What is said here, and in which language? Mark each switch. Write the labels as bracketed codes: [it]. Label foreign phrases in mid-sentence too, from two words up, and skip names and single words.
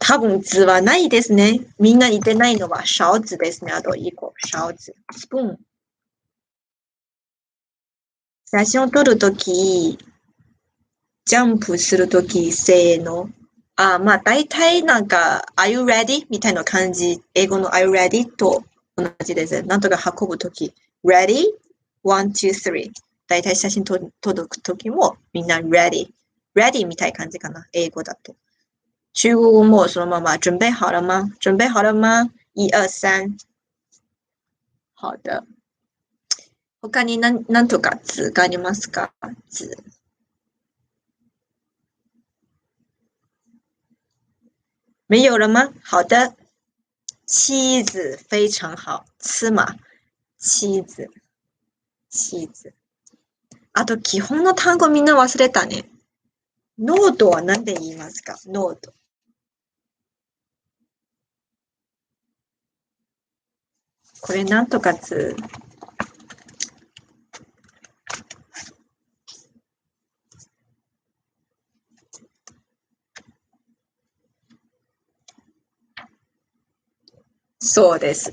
[ja] 多分図はないですね。みんな言ってないのは勺子ですね。あと1個、勺子。スプーン。写真を撮るとき、ジャンプするとき、せーの。まあ、大体なんか、 [en] Are you ready? [ja] みたいな感じ。英語の [en] Are you ready? [ja] と同じです。なんとか運ぶとき。Ready? [en] One, two, three. [ja] 大体写真撮るときもみんな ready。ready みたいな感じかな。英語だと。中国語もそのまま [zh] 準備好了吗？準備好了吗？一二三。好的。 [ja] 他に何とか図がありますか？図。 [zh] 没有了吗？好的。妻子非常好。妻嘛。妻子。妻子。 [ja] あと、基本の単語みんな忘れたね。ノートは何で言いますか？ノート。これなんとか図。そうです。